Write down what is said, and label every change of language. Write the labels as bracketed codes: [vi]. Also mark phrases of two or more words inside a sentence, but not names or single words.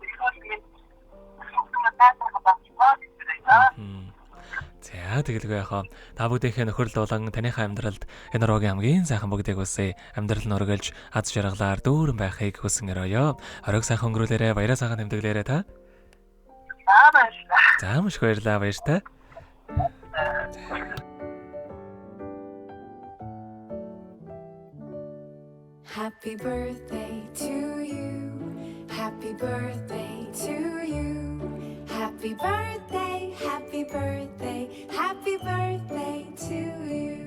[mn] За тэгэлгүй яхаа та бүдийнхээ нөхөрл болон таныхаа амьдралд энэ рогийн хамгийн сайхан бүгдийг үсэ амьдрал нь өргөлж аз жаргалаар дүүрэн байхыг хүсэн өрөөё. Оройг сайхан өнгөрүүлээрэ баяраа сайхан тэмдэглээрэ та. За маш их баярлалаа баяртай. [en] Happy birthday to you. Happy birthday to you. Happy birthday, happy birthday, happy birthday to you.